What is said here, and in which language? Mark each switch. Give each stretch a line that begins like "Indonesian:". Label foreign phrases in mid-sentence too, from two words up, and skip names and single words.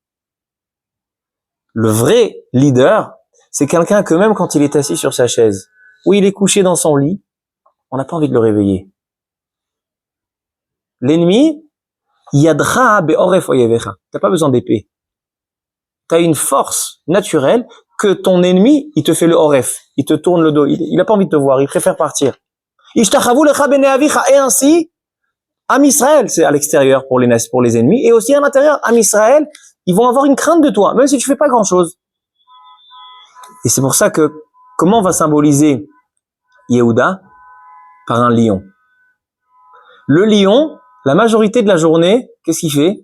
French: Le vrai leader, c'est quelqu'un que même quand il est assis sur sa chaise, ou il est couché dans son lit, on n'a pas envie de le réveiller.
Hebrew: L'ennemi, ידך בעורף אויביך.
French: T'as pas besoin d'épée. T'as une force naturelle que ton ennemi, il te fait le oref. Il te tourne le dos. Il a pas envie de te voir. Il préfère partir.
Hebrew: ישתחוו לך בני אביך.
French: Et ainsi, Am Israël, c'est à l'extérieur pour les ennemis, et aussi à l'intérieur, Am Israël, ils vont avoir une crainte de toi, même si tu fais pas grand chose. Et c'est pour ça que, comment on va symboliser Yehuda? Par un lion. Le lion, la majorité de la journée, qu'est-ce qu'il fait?